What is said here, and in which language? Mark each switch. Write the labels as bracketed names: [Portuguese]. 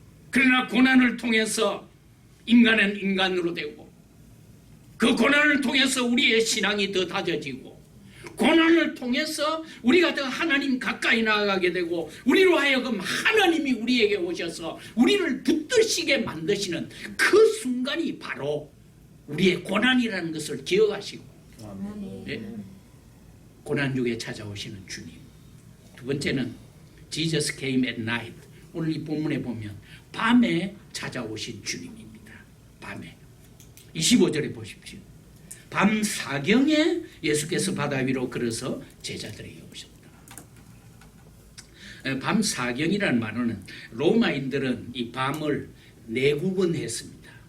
[Korean] 그러나 고난을 통해서 인간은 인간으로 되고 그 고난을 통해서 우리의 신앙이 더 다져지고 고난을 통해서 우리가 더 하나님 가까이 나아가게 되고 우리로 하여금 하나님이 우리에게 오셔서 우리를 붙드시게 만드시는 그 순간이 바로 우리의 고난이라는 것을 기억하시고 네? 고난 중에 찾아오시는 주님. 두 번째는 [English] Jesus came at night. [Korean] 오늘 이 본문에 보면 밤에 찾아오신 주님입니다. 밤에 25절에 보십시오. 밤 사경에 예수께서 바다 위로 걸어서 제자들에게 오셨다. 밤 사경이라는 말은 로마인들은 이 밤을 4구분했습니다.